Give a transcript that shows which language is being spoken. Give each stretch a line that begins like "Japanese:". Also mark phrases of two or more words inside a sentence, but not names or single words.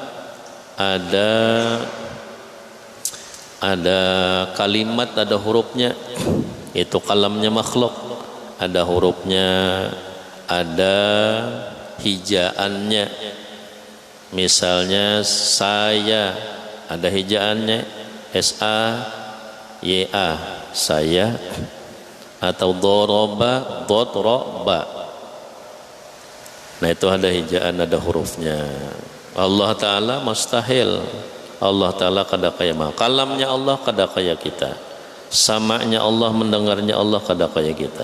Indonesian: Ada kalimat, ada hurufnya. Itu kalamnya makhluk. Ada hurufnya, ada hijaannya. Misalnya saya, ada hijaannya S-A-Y-A, saya. Atau doroba, dotroba. Nah itu ada hijaan, ada hurufnya. Allah Ta'ala mustahil.
Banjar: Allah Ta'ala kada kaya kalamnya Allah kada kaya kita. Samanya Allah, mendengarnya Allah kada kaya kita.